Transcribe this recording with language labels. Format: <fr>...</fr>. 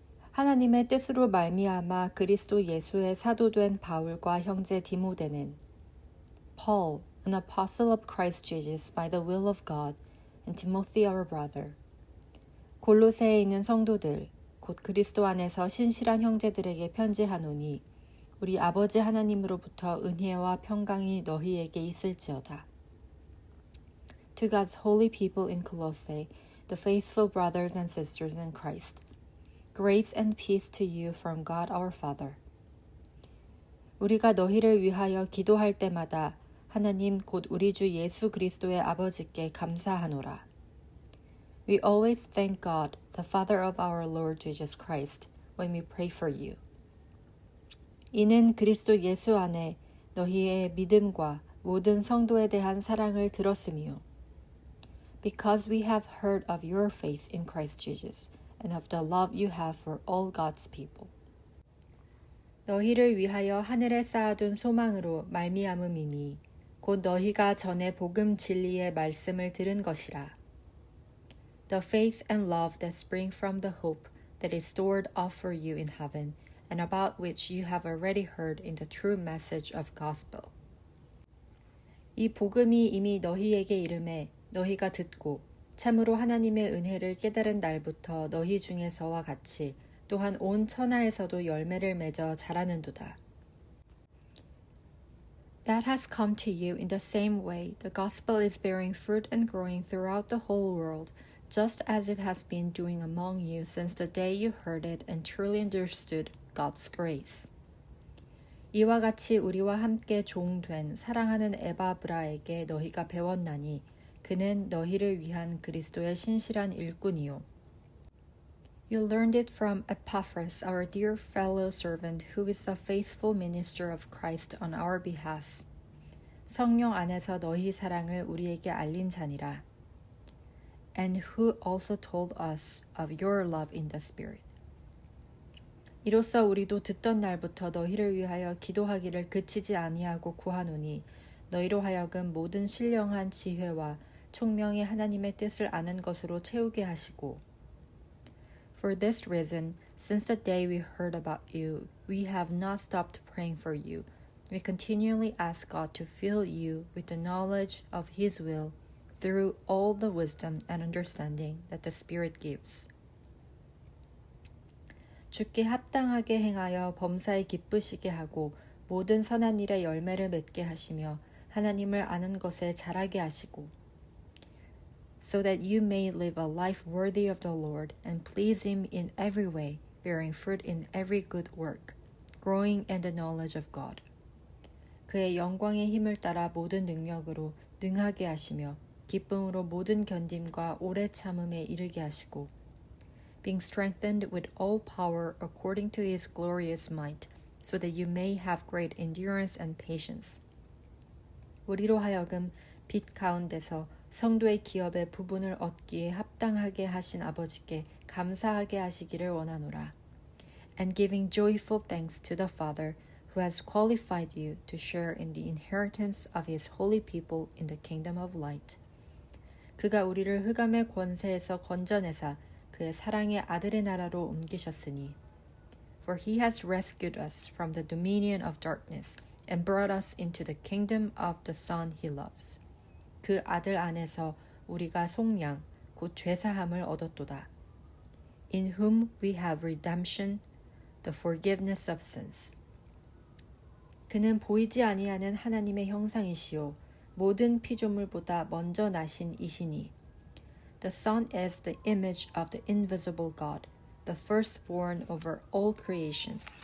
<ko>하나님의 뜻으로 말미암아 그리스도 예수의 사도된 바울과 형제 디모데는</ko> <en>Paul, an apostle of Christ Jesus by the will of God, and Timothy our brother.</en> <ko>골로새에 있는 성도들, 곧 그리스도 안에서 신실한 형제들에게 편지하노니 우리 아버지 하나님으로부터 은혜와 평강이 너희에게 있을지어다.</ko> <en>To God's holy people in Colossae, the faithful brothers and sisters in Christ. Grace and peace to you from God our Father.</en> <ko>우리가 너희를 위하여 기도할 때마다 하나님 곧 우리 주 예수 그리스도의 아버지께 감사하노라.</ko> <en>We always thank God, the Father of our Lord Jesus Christ, when we pray for you.</en> <ko>이는 그리스도 예수 안에 너희의 믿음과 모든 성도에 대한 사랑을 들었으며</ko> <en>Because we have heard of your faith in Christ Jesus and of the love you have for all God's people.</en> <ko>너희를 위하여 하늘에 쌓아둔 소망으로 말미암음이니 곧 너희가 전에 복음 진리의 말씀을 들은 것이라.</ko> <en>The faith and love that spring from the hope that is stored up for you in heaven and about which you have already heard in the true message of gospel.</en> <ko>이 복음이 이미 너희에게 이름에 너희가 듣고 참으로 하나님의 은혜를 깨달은 날부터 너희 중에서와 같이 또한 온 천하에서도 열매를 맺어 자라는도다.</ko> <en>That has come to you in the same way the gospel is bearing fruit and growing throughout the whole world, just as it has been doing among you since the day you heard it and truly understood God's grace.</en> <ko>이와 같이 우리와 함께 종된 사랑하는 에바브라에게 너희가 배웠나니 그는 너희를 위한 그리스도의 신실한 일꾼이요.</ko> <en>You learned it from Epaphras, our dear fellow servant, who is a faithful minister of Christ on our behalf.</en> <ko>성령 안에서 너희 사랑을 우리에게 알린 자니라.</ko> <en>And who also told us of your love in the Spirit.</en> <ko>이로써 우리도 듣던 날부터 너희를 위하여 기도하기를 그치지 아니하고 구하노니 너희로 하여금 모든 신령한 지혜와 총명이 하나님의 뜻을 아는 것으로 채우게 하시고</ko> <en>For this reason, since the day we heard about you, we have not stopped praying for you. We continually ask God to fill you with the knowledge of His will through all the wisdom and understanding that the Spirit gives.</en> <ko>주께 합당하게 행하여 범사에 기쁘시게 하고 모든 선한 일에 열매를 맺게 하시며 하나님을 아는 것에 자라게 하시고</ko> <en>so that you may live a life worthy of the Lord and please Him in every way, bearing fruit in every good work, growing in the knowledge of God.</en> <ko>그의 영광의 힘을 따라 모든 능력으로 능하게 하시며 기쁨으로 모든 견딤과 오래 참음에 이르게 하시고</ko> <en>being strengthened with all power according to His glorious might, so that you may have great endurance and patience.</en> <ko>우리로 하여금 빛 가운데서 성도의 기업의 부분을 얻기에 합당하게 하신 아버지께 감사하게 하시기를 원하노라.</ko> <en>And giving joyful thanks to the Father, who has qualified you to share in the inheritance of His holy people in the kingdom of light.</en> <ko>그가 우리를 흑암의 권세에서 건져내사 그의 사랑의 아들의 나라로 옮기셨으니</ko> <en>For He has rescued us from the dominion of darkness and brought us into the kingdom of the Son He loves.</en> <ko>그 아들 안에서 우리가 속량, 곧 죄사함을 얻었도다.</ko> <en>In whom we have redemption, the forgiveness of sins.</en> <ko>그는 보이지 아니하는 하나님의 형상이시요 모든 피조물보다 먼저 나신 이시니</ko> <en>The Son is the image of the invisible God, the firstborn over all creation.</en>